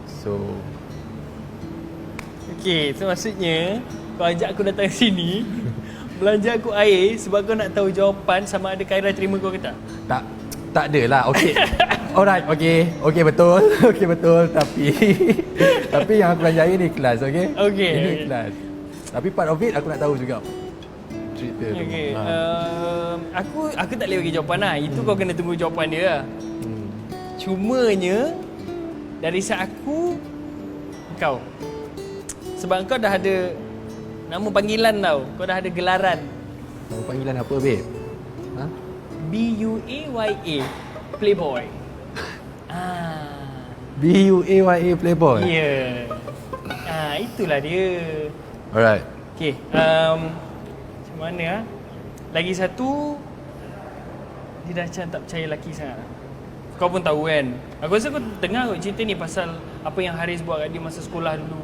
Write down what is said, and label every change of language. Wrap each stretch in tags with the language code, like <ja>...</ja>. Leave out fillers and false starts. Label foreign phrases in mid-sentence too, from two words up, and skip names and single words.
<ms>Okey, so maksudnya kau ajak aku datang sini belanja aku air sebab kau nak tahu jawapan sama ada Khaira terima kau ke tak? Tak adalah. Okey. Alright, okey betul. Okey betul, tapi yang aku belanja air ni kelas, okey? Okey. Ini kelas. Tapi</ms> <en>part of it</en> <ms>aku nak tahu juga cerita tu. Okey. Aku tak boleh bagi jawapan lah. Itu kau kena tunggu jawapan dia lah. Cumanya dari saat aku kau. Sebab kau dah ada nama panggilan tau. Kau dah ada gelaran. Nama panggilan apa, babe? B-U-A-Y-A Playboy. B-U-A-Y-A Playboy? Ya. Itulah dia. Alright. Okay. Macam mana Lagi satu, dia dah macam tak percaya lelaki sangat. kau pun tahu kan. Aku rasa kau dengar kot cerita ni pasal apa yang Haris buat kat dia masa sekolah dulu.</ms>